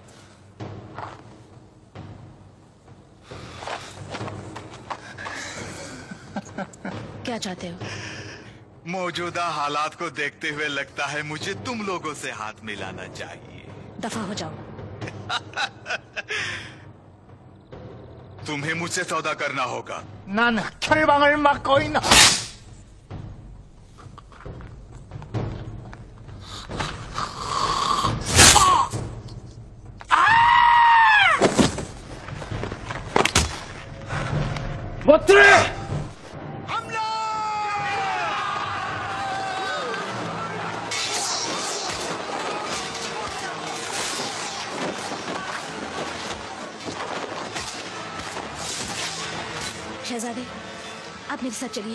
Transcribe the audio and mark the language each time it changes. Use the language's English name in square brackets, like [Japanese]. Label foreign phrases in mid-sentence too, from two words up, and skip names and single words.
[Hindi] क्या चाहते हो? मौजूदा हालात को देखते हुए लगता है मुझे तुम लोगों से हाथ मिलाना चाहिए। दफा हो जाओ। तुम्हें मुझसे सौदा करना होगा। [Korean] 난 철방을 맡고 있나? 못 들어! [Hindi] शहजादे, आप मेरे साथ चलिए।